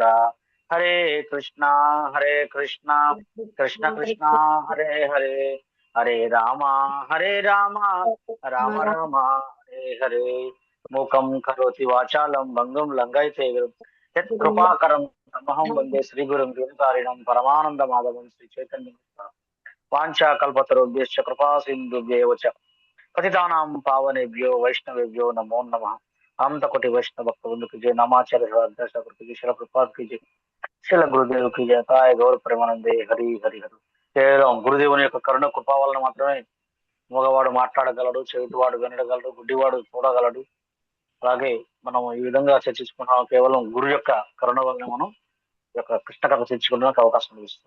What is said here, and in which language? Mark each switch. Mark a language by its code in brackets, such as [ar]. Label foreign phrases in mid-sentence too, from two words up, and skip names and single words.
[sa] హరే కృష్ణ కృష్ణ కృష్ణ హరే హరే, హరే రామ రామ రామ హరే హరే. మూకం కరోతి వాచాలం భంగం లంఘయతే యత్ కృపాకరం తమహం వందే శ్రీ గురుం గురుకారిణం పరమానంద మాధవం శ్రీ చైతన్య వాంఛా కల్పతరుభ్యశ్చ కృపా సింధుభ్యేవ చ పతితానాం పావనేభ్యో వైష్ణవేభ్యో నమో నమః. [te] అనంతకోటి వైష్ణవ భక్త వృందకి జయ. నామాచార్య కృతికి శిల కృపాకి జయ. శిల గురుదేవుకి జయ. తాయ [bn] গৌর প্রেমানন্দে হরি হরি হরি. [te] కేవలం గురుదేవుని యొక్క కరుణ కృపా వలన మాత్రమే మగవాడు మాట్లాడగలడు, చెవిటివాడు వినగలడు, గుడ్డివాడు చూడగలడు. అలాగే మనం ఈ విధంగా చర్చించుకున్నాం కేవలం గురు యొక్క కరుణ వలన మనం ఈ యొక్క కృష్ణ కథ చర్చించుకోవడానికి అవకాశం లభిస్తుంది.